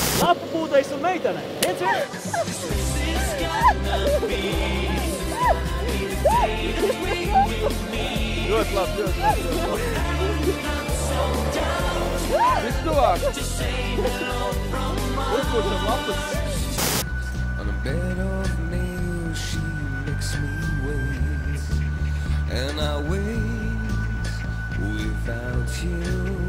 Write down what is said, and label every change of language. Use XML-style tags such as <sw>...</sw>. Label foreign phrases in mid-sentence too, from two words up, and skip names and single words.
<lv>Lapu pūtais un meitene 1-1. Ļoti labi, ļoti labi. Viss tuvāk. Uzpūšam lapas.</lv> <en>On a bed of nails, she makes me wait. And I wait without you.</en>